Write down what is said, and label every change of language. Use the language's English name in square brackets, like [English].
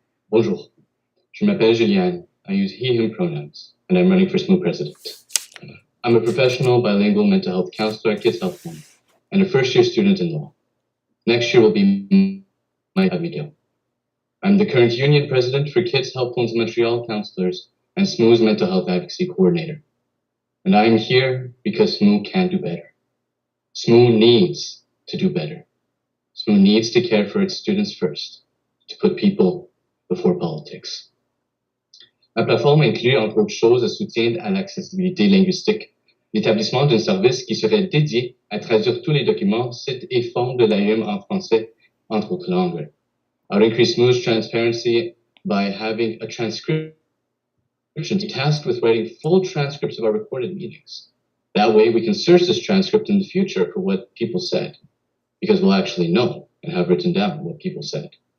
[French] Bonjour, je m'appelle Julian. [English] I use he, him pronouns, and I'm running for SSMU president. I'm a professional bilingual mental health counselor at Kids Health Home and a first-year student in law. Next year will be my McGill. I'm the current union president for Kids Help Homes Montreal Counselors and SSMU's mental health advocacy coordinator. And I'm here because SSMU can do better. SSMU needs to do better. SSMU needs to care for its students first, to put people before politics. [French] La plateforme inclut, entre autres choses, le soutien à l'accessibilité linguistique, l'établissement d'un service qui serait dédié à traduire tous les documents, sites et formes de l'AUM en français, entre autres langues. [English] I'll increase smooth transparency by having a transcription tasked with writing full transcripts of our recorded meetings. That way we can search this transcript in the future for what people said, because we'll actually know and have written down what people said.